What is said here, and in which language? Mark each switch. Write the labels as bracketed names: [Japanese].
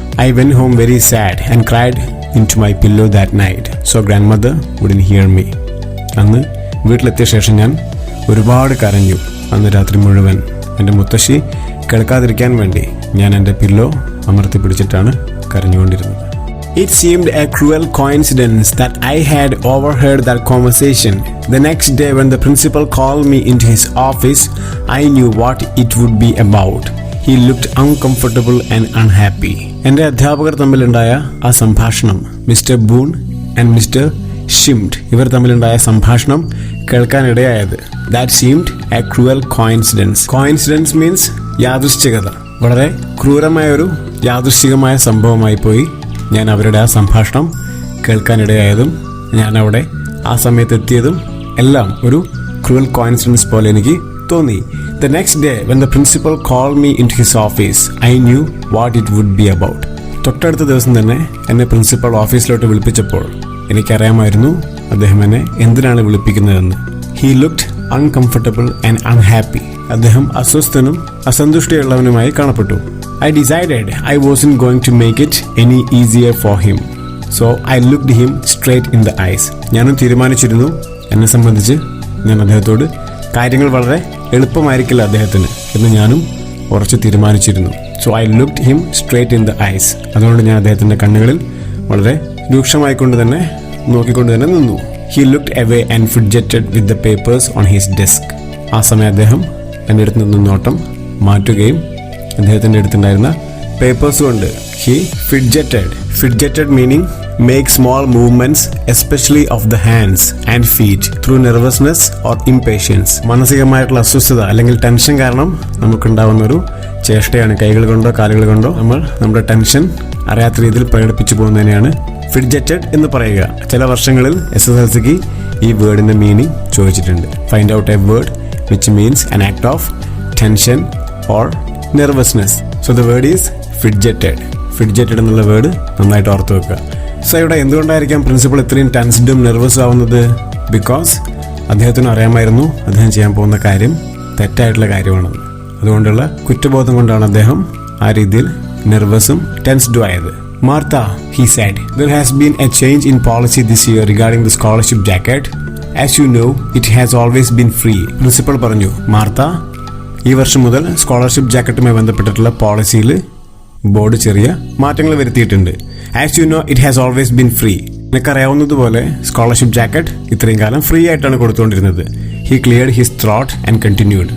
[English] I went home very sad and cried into my pillow that night so grandmother wouldn't hear me. [Malayalam] അന്ന് വീട്ടിലെത്തിയ ശേഷം ഞാൻ ഒരുപാട് കരഞ്ഞു. അന്ന് രാത്രി മുഴുവൻ എൻ്റെ മുത്തശ്ശി കേൾക്കാതിരിക്കാൻ വേണ്ടി ഞാൻ എൻ്റെ പില്ലോ അമർത്തി പിടിച്ചിട്ടാണ് കരഞ്ഞുകൊണ്ടിരുന്നത്. [English] It seemed a cruel coincidence that I had overheard that conversation. The next day when the principal called me into his office, I knew what it would be about. He looked uncomfortable and unhappy. [Malayalam] എൻ്റെ അധ്യാപകർ തമ്മിലുണ്ടായ ആ സംഭാഷണം, mister boon and mister ഷിംഡ് ഇവർ തമ്മിലുണ്ടായ സംഭാഷണം കേൾക്കാനിടയായത്. [English] That seemed a cruel coincidence. Coincidence means യാദൃശ്ചികത. [Malayalam] വളരെ ക്രൂരമായൊരു യാദൃശ്ചികമായ സംഭവമായി പോയി ഞാൻ അവരുടെ ആ സംഭാഷണം കേൾക്കാനിടയായതും ഞാൻ അവിടെ ആ സമയത്ത് എത്തിയതും എല്ലാം ഒരു ക്രൂവൽ കോയിൻസിഡൻസ് പോലെ എനിക്ക് തോന്നി. [English] The next day when the principal called me into his office, I knew what it would be about. [Malayalam] തൊട്ടടുത്ത ദിവസം തന്നെ എന്നെ പ്രിൻസിപ്പൽ ഓഫീസിലോട്ട് വിളിപ്പിച്ചപ്പോൾ എനിക്കറിയാമായിരുന്നു അദ്ദേഹം എന്നെ എന്തിനാണ് വിളിപ്പിക്കുന്നതെന്ന്. [English] He looked uncomfortable and unhappy. [Malayalam] അദ്ദേഹം അസ്വസ്ഥനും അസന്തുഷ്ടിയുള്ളവനുമായി കാണപ്പെട്ടു. [English] I decided I wasn't going to make it any easier for him. So I looked him straight in the eyes. [Malayalam] ഞാനും തീരുമാനിച്ചിരുന്നു, എന്നെ സംബന്ധിച്ച് ഞാൻ അദ്ദേഹത്തോട് കാര്യങ്ങൾ വളരെ എളുപ്പമായിരിക്കില്ല അദ്ദേഹത്തിന് എന്ന് ഞാനും ഉറച്ചു തീരുമാനിച്ചിരുന്നു. [English] So I looked him straight in the eyes. [Malayalam] അതുകൊണ്ട് ഞാൻ അദ്ദേഹത്തിൻ്റെ കണ്ണുകളിൽ വളരെ രൂക്ഷമായിക്കൊണ്ട് തന്നെ നോക്കിക്കൊണ്ട് തന്നെ നിന്നു. [English] He looked away and fidgeted with the papers on his desk. [Malayalam] ആ സമയം അദ്ദേഹം എൻ്റെ അടുത്ത് നിന്ന് നോട്ടം മാറ്റുകയും അദ്ദേഹത്തിൻ്റെ അടുത്തുണ്ടായിരുന്ന പേപ്പേഴ്സ് കൊണ്ട് [English] he fidgeted meaning make small movements especially of the hands and feet through nervousness or impatience. [Malayalam] മാനസികമായിട്ടുള്ള അസ്വസ്ഥത അല്ലെങ്കിൽ ടെൻഷൻ കാരണം നമുക്കുണ്ടാവുന്ന ഒരു ചേഷ്ടയാണ്. കൈകൾ കൊണ്ടോ കാലുകൾ കൊണ്ടോ നമ്മൾ നമ്മുടെ ടെൻഷൻ അറിയാത്ത രീതിയിൽ പ്രകടിപ്പിച്ചു പോകുന്നതിനെയാണ് ഫിഡ്ജറ്റഡ് എന്ന് പറയുക. ചില വർഷങ്ങളിൽ SSLCക്ക് ഈ വേർഡിന്റെ മീനിങ് ചോദിച്ചിട്ടുണ്ട്. [English] Find out a word which means an act of tension or nervousness. So the word is fidgeted. Fidgeted [Malayalam] എന്നുള്ള വേർഡ് നന്നായിട്ട് ഓർത്ത് വെക്കുക. സോ ഇവിടെ എന്തുകൊണ്ടായിരിക്കാം പ്രിൻസിപ്പൾ ഇത്രയും ടെൻസ്ഡും നെർവസ് ആവുന്നത്? ബിക്കോസ് അദ്ദേഹത്തിന് അറിയാമായിരുന്നു അദ്ദേഹം ചെയ്യാൻ പോകുന്ന കാര്യം തെറ്റായിട്ടുള്ള കാര്യമാണെന്ന്. അതുകൊണ്ടുള്ള കുറ്റബോധം കൊണ്ടാണ് അദ്ദേഹം ആ രീതിയിൽ നെർവസും ടെൻസ്ഡും ആയത്. [English] Martha, he said, there has been a change in policy this year regarding the scholarship jacket. As you know, it has always been free. [Malayalam] Principal പറഞ്ഞു, മാർത്ത, ഈ വർഷം മുതൽ സ്കോളർഷിപ്പ് ജാക്കറ്റുമായി ബന്ധപ്പെട്ടിട്ടുള്ള പോളിസിയിൽ ബോർഡ് ചെറിയ മാറ്റങ്ങൾ വരുത്തിയിട്ടുണ്ട്. [English] As you know, it has always been free. [Malayalam] നിനക്കറിയാവുന്നതുപോലെ scholarship jacket ഇത്രയും കാലം ഫ്രീ ആയിട്ടാണ് കൊടുത്തുകൊണ്ടിരുന്നത്. [English] He cleared his throat and continued.